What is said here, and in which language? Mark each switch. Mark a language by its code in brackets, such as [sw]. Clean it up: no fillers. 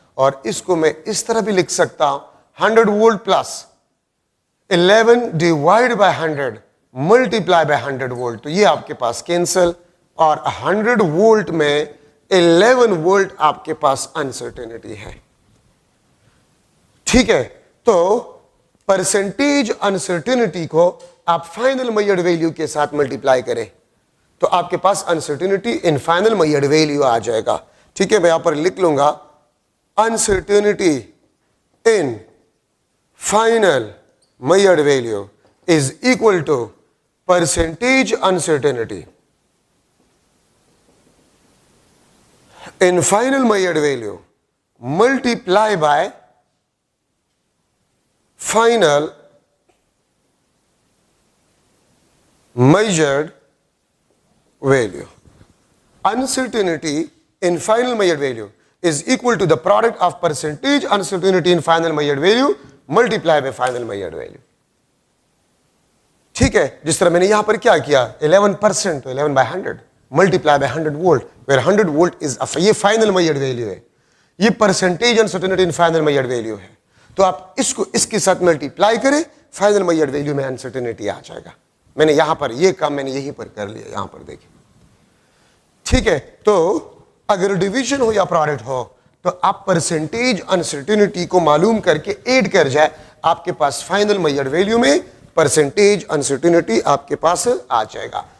[ur] اور اس کو میں اس طرح بھی لکھ سکتا ہوں, 100 volt plus 11 divide by 100 multiply by 100 volt. تو یہ آپ کے پاس کینسل, اور 100 وولٹ میں 11 وولٹ آپ کے پاس انسرٹینٹی ہے. ٹھیک ہے, تو پرسنٹیج انسرٹینٹی کو آپ فائنل میجرڈ ویلیو کے ساتھ ملٹیپلائی کریں تو آپ کے پاس انسرٹینٹی ان فائنل میجرڈ ویلیو آ جائے گا. ٹھیک ہے, میں یہاں پر لکھ لوں گا [en] uncertainty in final measured value is equal to percentage uncertainty in final measured value multiply by final measured value. Uncertainty in final measured value is equal to the product of percentage uncertainty in final measured value multiply by final measured value. [ur] ٹھیک ہے, جس طرح میں نے یہاں پر کیا کیا, [en] 11% تو 11 by 100 multiply by 100 volt, where 100 volt is یہ final measured value ہے, یہ percentage uncertainty in final measured value ہے. [ur] تو آپ اس کو اس کے ساتھ ملٹیپلائی کریں, final measured value میں uncertainty آ جائے گا. میں نے یہاں پر یہ کام میں نے یہیں پر کر لیا, یہاں پر دیکھیں. ٹھیک ہے, تو اگر ڈویژن ہو یا پروڈکٹ ہو تو آپ پرسنٹیج انسرٹینٹی کو معلوم کر کے ایڈ کر جائے, آپ کے پاس فائنل میجرڈ ویلیو میں پرسنٹیج انسرٹینٹی آپ کے پاس آ جائے گا.